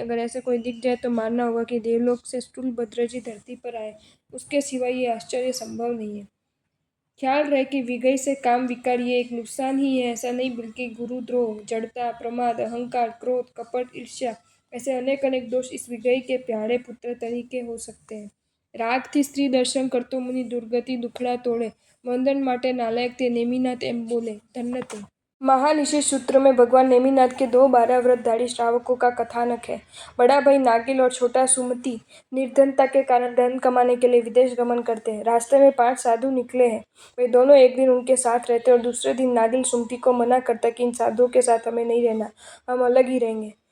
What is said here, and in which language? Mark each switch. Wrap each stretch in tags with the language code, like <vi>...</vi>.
<hi>अगर ऐसे कोई दिख जाए तो मानना होगा कि देवलोक से स्थूल भद्रजी धरती पर आए, उसके सिवाय ये आश्चर्य संभव नहीं है। ख्याल रहे कि विगई से काम विकार ये एक नुकसान ही है, ऐसा नहीं, बल्कि गुरुद्रोह, जड़ता, प्रमाद, अहंकार, क्रोध, कपट, ईर्ष्या, ऐसे अनेक अनेक दोष इस विगई के प्यारे पुत्र तरीके हो सकते हैं।</hi> <gu>રાગથી સ્ત્રી દર્શન કરતો મુનિ દુર્ગતિ દુખડા તોડે, વંદન માટે નાલાયક તે નેમિનાથ એમ બોલે, ધન્ય તે।</gu> <hi>महानिषेध सूत्र में भगवान नेमिनाथ के 2 12 व्रतधारी श्रावकों का कथानक है। बड़ा भाई नागिल और छोटा सुमति निर्धनता के कारण धन कमाने के लिए विदेश गमन करते हैं। रास्ते में 5 साधु निकले हैं। वे दोनों एक दिन उनके साथ रहते और दूसरे दिन नागिल सुमति को मना करता कि इन साधुओं के साथ हमें नहीं रहना, हम अलग ही रहेंगे।</hi>